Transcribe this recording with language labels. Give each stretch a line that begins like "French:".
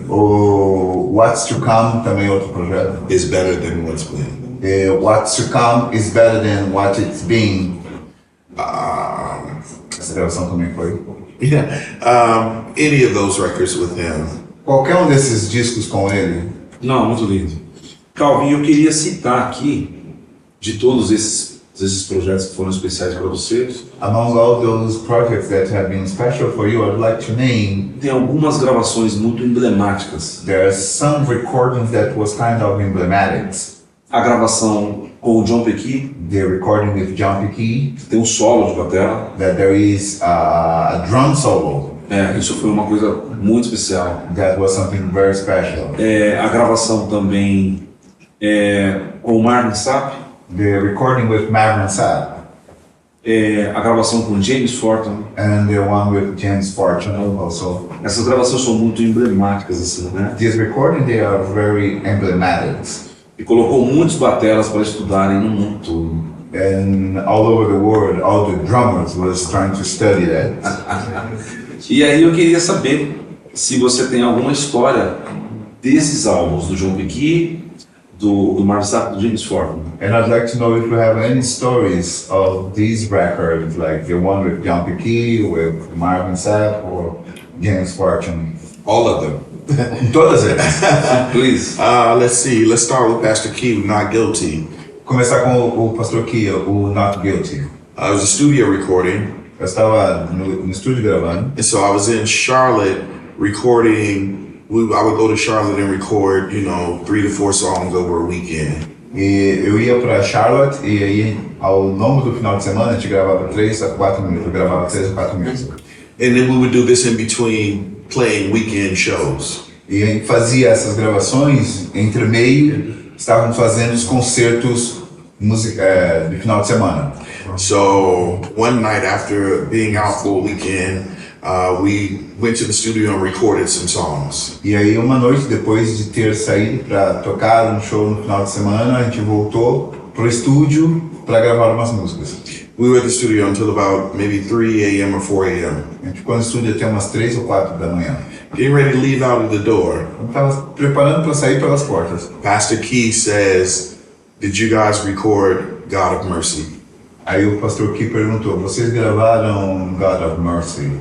Portuguese: O What's to Come também é outro projeto.
English: is better than What's Been. E What's to Come is better than what it's been.
Portuguese: Essa gravação também foi.
English: Yeah. Any of those records with him.
Portuguese: Qualquer um desses discos com ele. Não, muito lindo. Calvin, eu queria citar aqui, de todos esses projetos que foram especiais para você,
English: Among all those projects that have been special for you, I'd like to name.
Portuguese: tem algumas gravações muito emblemáticas.
English: There are some recordings that was kind of emblematic.
Portuguese: A gravação com o John Pecky,
English: The recording with John Pecky,
Portuguese: tem um solo de bateria.
English: that there is a drum solo.
Portuguese: Isso foi uma coisa muito especial.
English: That was something very special.
Portuguese: A gravação também com o Marvin Sapp,
English: The recording with Marvin Sapp
Portuguese: a gravação com James Fortin.
English: and the one with James Fortune also.
Portuguese: Essas gravações são muito emblemáticas, assim, né?
English: This recording, they are very emblematic.
Portuguese: E colocou muitos bateras para estudarem no mundo todo.
English: And all over the world, all the drummers was trying to study that.
Portuguese: E aí eu queria saber se você tem alguma história desses álbuns, do John Pecky, do Marvin Sapp, do James Fortin.
English: And I'd like to know if you have any stories of these records, like the one with John Pecky, with Marvin Sapp, or James Fortune. All of them.
Portuguese: Todas elas.
English: Please. Let's see. Let's start with Pastor Key, Not Guilty.
Portuguese: começar com o pastor Kia, o Not Guilty.
English: I was a studio recording,
Portuguese: Eu estava no estúdio gravando.
English: and so I was in Charlotte recording. I would go to Charlotte and record, 3 to 4 songs over a weekend.
Portuguese: E eu ia para Charlotte e aí ao longo do final de semana a gente gravava 3 a 4 minutos. Eu gravava 3 a 4 minutos.
English: And then we would do this in between playing weekend shows.
Portuguese: E a gente fazia essas gravações entre meio, estávamos fazendo os concertos de final de semana.
English: So one night after being out for a weekend, we went to the studio and recorded some songs. E aí uma noite depois de ter saído para tocar um show no final de semana, a gente voltou pro estúdio para gravar umas músicas. We were at the studio until about maybe 3 a.m. or 4 a.m.
Portuguese: A gente ficou no estúdio até umas 3 ou 4 da manhã.
English: Getting ready to leave out of the door.
Portuguese: Eu estava preparando para sair pelas portas.
English: Pastor Key says, "Did you guys record God of Mercy?"
Portuguese: Aí o pastor Key perguntou, vocês gravaram God of Mercy?